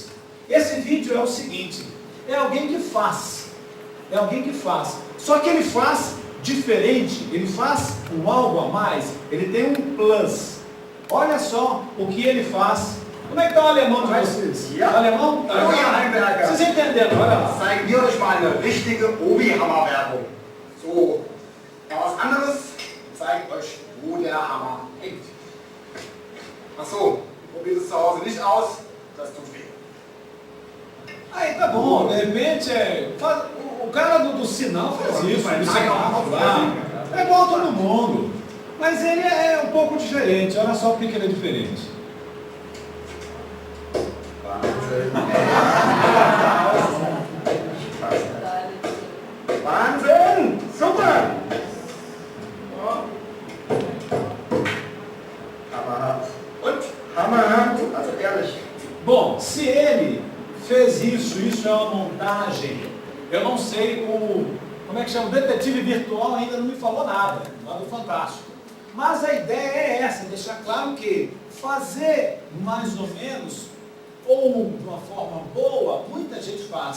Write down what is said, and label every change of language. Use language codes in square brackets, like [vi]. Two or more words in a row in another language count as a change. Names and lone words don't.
[pt] Esse vídeo é o seguinte, é alguém que faz. É alguém que faz. Só que ele faz diferente, ele faz um algo a mais, ele tem um plus. Olha só o que ele faz. Como é que está o alemão de vocês? Ja. O alemão? Tá Obi legal? Heimberger. Vocês entenderam? Olha lá. [de] Zeigen wir euch mal eine richtige Obi-Hammer-Werbung. So, was anderes zeigt euch, wo der Hammer hängt. Achso, probiert es zu Hause nicht aus, das tut weh. [pt] Aí tá bom, de repente o cara do sinal faz isso, do semáforo lá, é igual a todo mundo, mas ele é um pouco diferente, olha só por que ele é diferente. [de] Wahnsinn! Super! Hammerhart. Und Hammerhart, also ehrlich. [pt] Bom, se ele fez isso é uma montagem, eu não sei como é que chama, o detetive virtual ainda não me falou nada, lá do Fantástico. Mas a ideia é essa, deixar claro que fazer mais ou menos, ou de uma forma boa, muita gente faz.